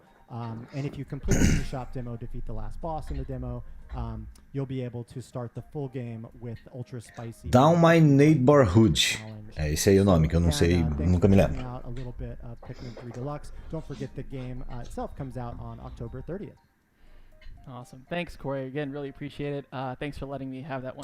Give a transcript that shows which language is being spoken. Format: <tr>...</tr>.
<en>And if you complete the eShop demo, defeat the last boss in the demo, you'll be able to start the full game with ultra spicy. Down My Neighborhood.</en> <pt>É esse aí o nome que eu não sei, nunca me lembro.</pt> <en>A little bit of Pikmin 3 Deluxe. Don't forget the game itself comes out on October 30th. Awesome. Thanks, Corey. Again, really appreciate it. Thanks for letting me have that one.</en>